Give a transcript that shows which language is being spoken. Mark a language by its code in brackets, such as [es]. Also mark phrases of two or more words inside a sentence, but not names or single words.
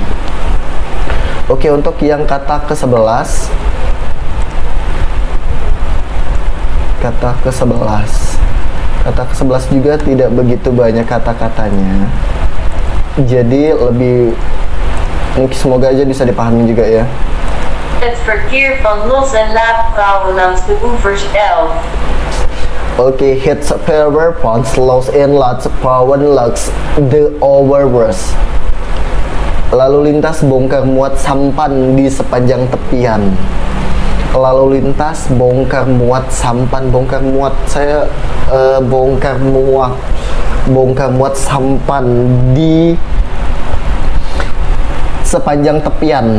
[id] Oke, untuk yang kata ke-11. Kata ke-11 juga tidak begitu banyak kata-katanya. Jadi lebih semoga aja bisa dipahami juga ya. [nl] Het verkeer van los- en laadvrouwen langs de oevers 11. Oke, het verkeer van los en laadvrouwen langs de oevers. [id] Lalu lintas bongkar muat sampan di sepanjang tepian. Lalu lintas bongkar muat sampan, bongkar muat saya bongkar muat sampan di sepanjang tepian.